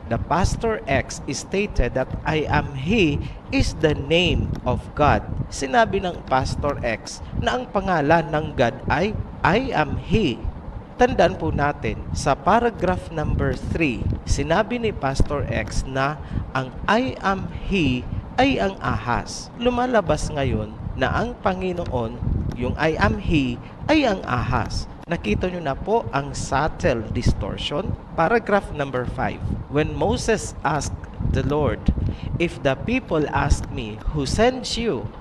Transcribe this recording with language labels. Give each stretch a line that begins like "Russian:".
English: The Pastor X stated that I am He is the name of God.
Filipino: Sinabi ng Pastor X na ang pangalan ng God ay I am He. Tandaan po natin, sa paragraph number 3, sinabi ni Pastor X na ang I am He ay ang ahas. Lumalabas ngayon na ang Panginoon, yung I am He, ay ang ahas. Nakita nyo na po ang subtle distortion.
English: Paragraph number 5. When Moses asked the Lord, "If the people ask me, who sent you?